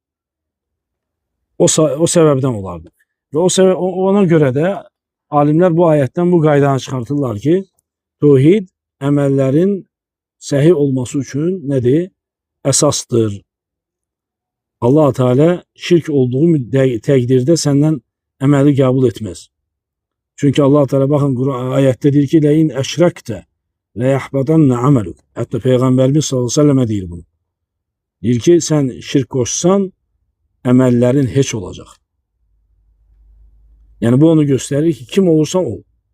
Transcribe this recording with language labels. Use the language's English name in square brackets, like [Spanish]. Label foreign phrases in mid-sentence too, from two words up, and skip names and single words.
[Turkish] O sebepten olardı. Ve ona göre de alimler bu ayetten bu qaydanı çıkartırlar ki tevhid əməllərin səhih olması için nedir? Esastır. Allah Teala şirk olduğu təqdirdə səndən əməli qəbul etmez. Çünkü Allah Teala bakın ayette diyor ki [Arabic] لئن أشركت ليحبطن عملك. [Turkish] Hatta Peygamberimiz [Arabic] صلى الله عليه وسلم [Turkish] deyir bunu. Diyor ki sen şirk koşsan emellerin hiç olacak. Yani bu onu gösterir ki kim olursan ol.